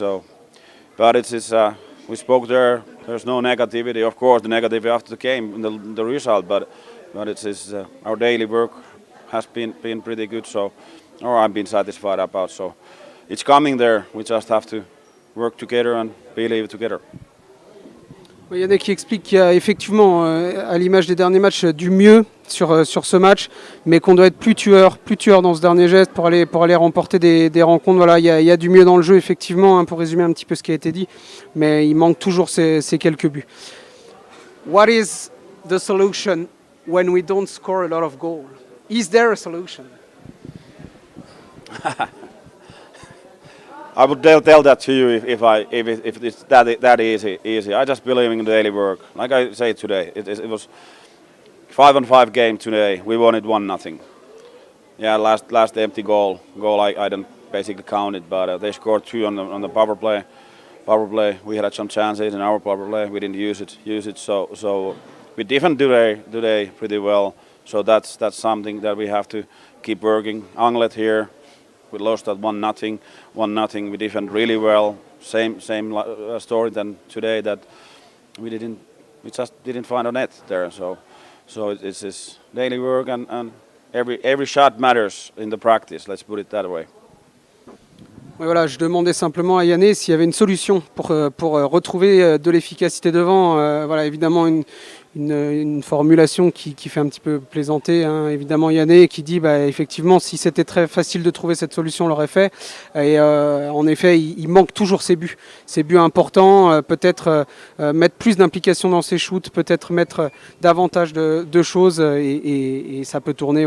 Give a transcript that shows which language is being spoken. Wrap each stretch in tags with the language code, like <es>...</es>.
<en>So, but we spoke there. There's no negativity. Of course, the negativity after the game, the result, but it's our daily work has been pretty good. So, or I've been satisfied about. So, it's coming there. We just have to work together and believe together.</en> <fr>Il y en a qui expliquent qu'il y a effectivement, à l'image des derniers matchs, du mieux sur ce match, mais qu'on doit être plus tueur dans ce dernier geste pour aller remporter des rencontres. Voilà, il y a du mieux dans le jeu, effectivement, hein, pour résumer un petit peu ce qui a été dit, mais il manque toujours ces quelques buts.</fr> <en>What is the solution when we don't score a lot of goals? Is there a solution? I would tell that to you if it's that easy. I just believe in daily work. Like I say today, it was 5-on-5 game today. We won it 1-0. Yeah, last empty goal I didn't basically count it, but they scored 2 on the power play. We had some chances in our power play. We didn't use it. So we defend today pretty well. So that's something that we have to keep working. Anglet here. We lost at 1-0. We defend really well. Same story than today, that we just didn't find a net there. So it's daily work, and every shot matters in the practice. Let's put it that way.</en> <fr>Oui, voilà, je demandais simplement à Yanné s'il y avait une solution pour retrouver de l'efficacité devant. Voilà, évidemment une formulation qui fait un petit peu plaisanter, hein, évidemment Yanné, qui dit effectivement si c'était très facile de trouver cette solution on l'aurait fait, et en effet il manque toujours ces buts importants, peut-être mettre plus d'implication dans ses shoots, peut-être mettre davantage de choses, et ça peut tourner.</fr>